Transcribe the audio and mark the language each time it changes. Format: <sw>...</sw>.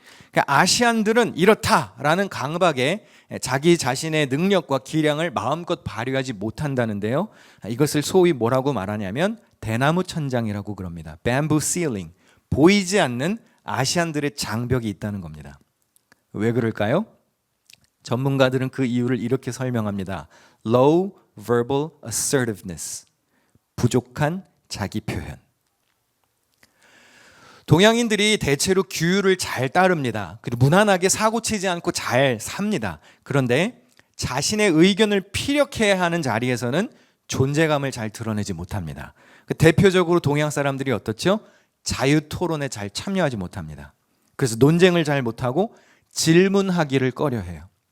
<ko>그러니까 아시안들은 이렇다라는 강박에 자기 자신의 능력과 기량을 마음껏 발휘하지 못한다는데요. 이것을 소위 뭐라고 말하냐면 대나무 천장이라고 그럽니다.</ko> <en>Bamboo ceiling.</en> <ko>보이지 않는 아시안들의 장벽이 있다는 겁니다. 왜 그럴까요? 전문가들은 그 이유를 이렇게 설명합니다.</ko> <en>Low verbal assertiveness.</en> <ko>부족한 자기 표현. 동양인들이 대체로 규율을 잘 따릅니다. 그리고 무난하게 사고치지 않고 잘 삽니다. 그런데 자신의 의견을 피력해야 하는 자리에서는 존재감을 잘 드러내지 못합니다. 대표적으로 동양 사람들이 어떻죠? 자유 토론에 잘 참여하지 못합니다. 그래서 논쟁을 잘 못하고 질문하기를 꺼려해요.</ko>